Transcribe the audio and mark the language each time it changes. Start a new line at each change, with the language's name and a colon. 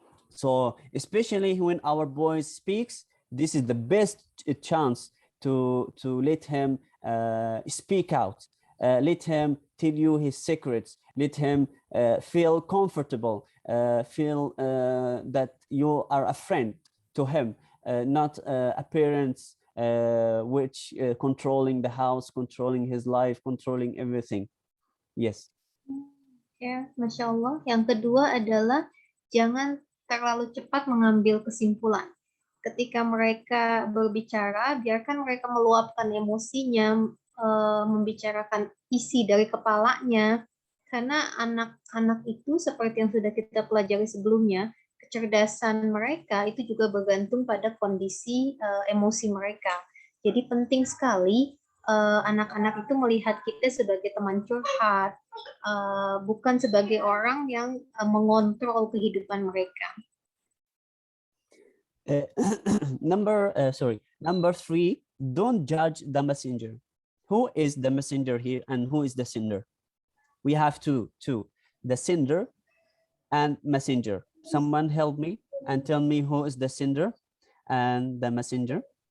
English: So especially when our boy speaks, this is the best chance to let him speak out, let him tell you his secrets, let him feel comfortable, feel that you are a friend to him, not a parent which controlling the house, controlling his life, controlling everything. Yes.
Indonesian: Ya, Masya Allah. Yang kedua adalah jangan terlalu cepat mengambil kesimpulan. Ketika mereka berbicara, biarkan mereka meluapkan emosinya, membicarakan isi dari kepalanya, karena anak-anak itu seperti yang sudah kita pelajari sebelumnya, kecerdasan mereka itu juga bergantung pada kondisi emosi mereka. Jadi penting sekali anak-anak itu melihat kita sebagai teman curhat, bukan sebagai orang yang mengontrol kehidupan mereka.
English: Number 3, don't judge the messenger. Who is the messenger here and who is the sender? We have two, the sender and messenger. Someone help me and tell me who is the sender and the messenger.